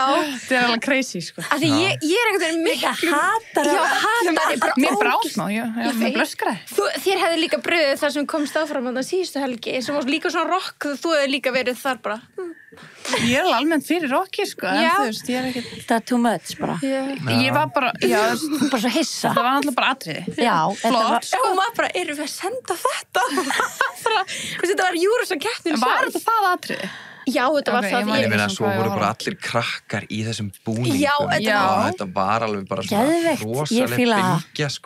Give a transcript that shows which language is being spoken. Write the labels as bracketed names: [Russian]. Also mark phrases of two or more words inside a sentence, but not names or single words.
[Icelandic] það er alveg crazy sko af því ég er einhvern veginn mikið Hatar mér brá smá, mér blöskraði þér hefði líka bröðið þar sem komst áfram á það síðustu helgi sem var líka svona rock þú hefði líka verið þar bara ég er almennt fyrir rocki sko en þú veist, ég er ekki það er [English] too much [Icelandic] bara ég var bara bara svo hissa það var alltaf bara atriði flott og maður bara, erum við að senda þetta þetta var Eurovision keppnin var þetta það atriði? Já, þetta var það ég meina, svo voru bara allir krakkar í þessum búningum þetta var alveg bara svona rosaleg bylgja sko